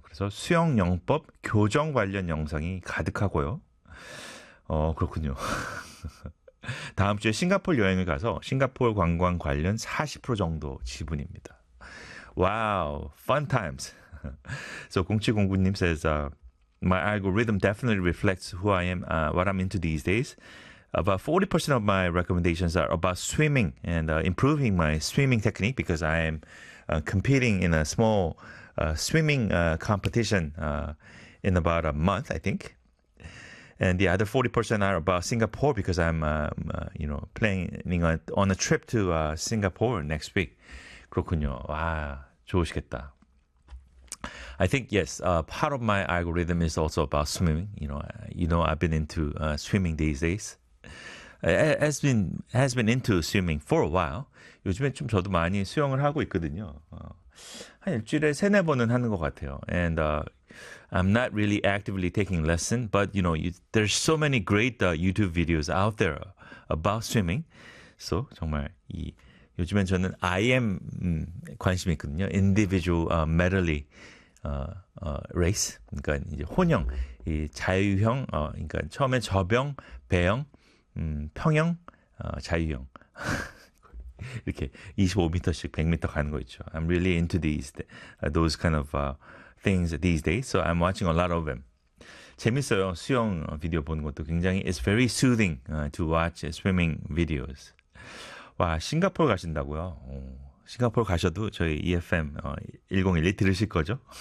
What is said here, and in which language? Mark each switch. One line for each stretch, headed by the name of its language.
Korean: 그래서 수영영법 교정 관련 영상이 가득하고요. 그렇군요. 다음 주에 싱가포르 여행을 가서 싱가포르 관광 관련 40% 정도 지분입니다.
English: 와우, fun times. So 0709님 says, My algorithm definitely reflects who I am, what I'm into these days. About 40% of my recommendations are about swimming and improving my swimming technique because I am competing in a small swimming competition in about a month, I think. And the other 40% are about Singapore because I'm, planning on a trip to Singapore next week.
Korean: 그렇군요. 와, 좋으시겠다.
English: I think, yes, part of my algorithm is also about swimming. I've been into swimming these days. Has been into swimming for a while.
Korean: 요즘에 좀 저도 많이 수영을 하고 있거든요. 한 일주일에 세네 번은 하는 것 같아요.
English: And I'm not really actively taking lesson, but there's so many great YouTube videos out there about swimming.
Korean: So 정말 이 요즘엔 저는 IM 관심이 있거든요.
English: Individual medley race.
Korean: 그러니까 이제 혼영, 이 자유형. 그러니까 처음에 접영, 배영, 평영, 자유형. 이렇게 25m씩 100m 가는 거 있죠.
English: I'm really into those kind of things these days. So I'm watching a lot of them.
Korean: 재밌어요. 수영 비디오 보는 것도 굉장히.
English: It's very soothing to watch swimming videos.
Korean: 와, 싱가포르 가신다고요? 싱가포르 가셔도 저희 EFM 1012 들으실 거죠?